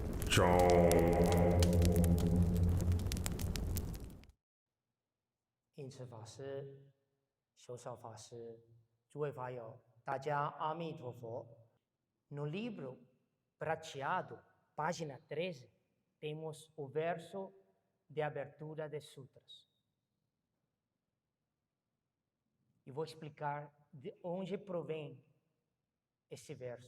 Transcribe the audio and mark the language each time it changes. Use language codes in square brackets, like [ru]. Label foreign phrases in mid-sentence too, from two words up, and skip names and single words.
[zh] 印慈法师、修少法师、诸位法友，大家阿弥陀佛。 [pt] No livro prateado, página 13, temos o verso de abertura de sutras. E vou explicar de onde provém esse verso.